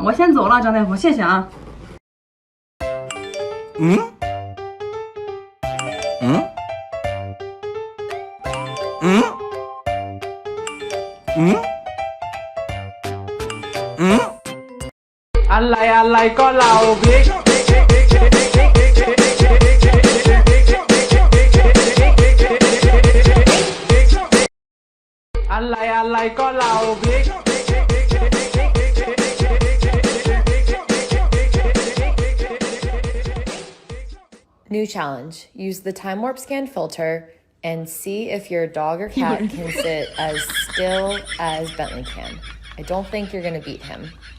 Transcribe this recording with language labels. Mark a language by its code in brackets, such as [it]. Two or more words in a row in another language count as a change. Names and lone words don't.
[zh] 我先走了，张大夫，谢谢啊。 [th] อะไรก็เราพริกอะไรก็เราพริก [en] New challenge. Use the time warp scan filter and see if your dog or cat can sit as still as Bentley can. I don't think you're gonna beat him.